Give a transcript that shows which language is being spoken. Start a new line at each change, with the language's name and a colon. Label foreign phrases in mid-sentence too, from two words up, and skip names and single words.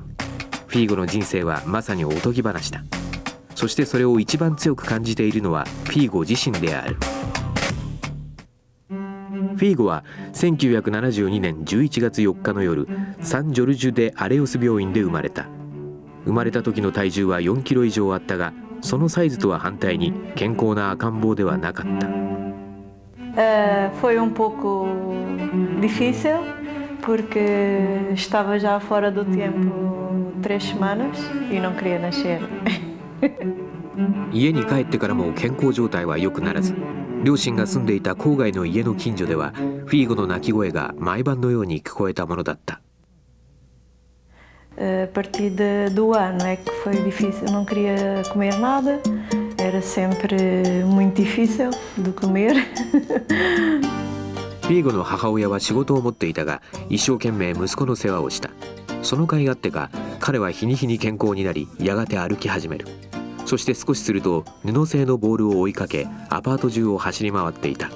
Japanese: フィーゴの人生はまさにおとぎ話だ。そしてそれを一番強く感じているのはフィーゴ自身である。フィーゴは1972年11月4日の夜、サンジョルジュ・デ・アレオス病院で生まれた。生まれた時の体重は4キロ以上あったが、そのサイズとは反対に健康な赤ん坊ではなかった。
Portuguese: Foi pouco difícil porque estava já fora do tempo 3 semanas e não queria nascer.
Japanese: 家に帰ってからも健康状態は良くならず、両親が住んでいた郊外の家の近所ではフィーゴの泣き声が毎晩のように聞こえたものだった。
Portuguese: A partir do ano é que foi difícil, não queria comer nada, era sempre muito difícil de comer.
Japanese: フィーゴの母親は仕事を持っていたが、一生懸命息子の世話をした。その甲斐あってか、彼は日に日に健康になり、やがて歩き始める。そして少しすると布製のボールを追いかけ、アパート中を走り回っていた。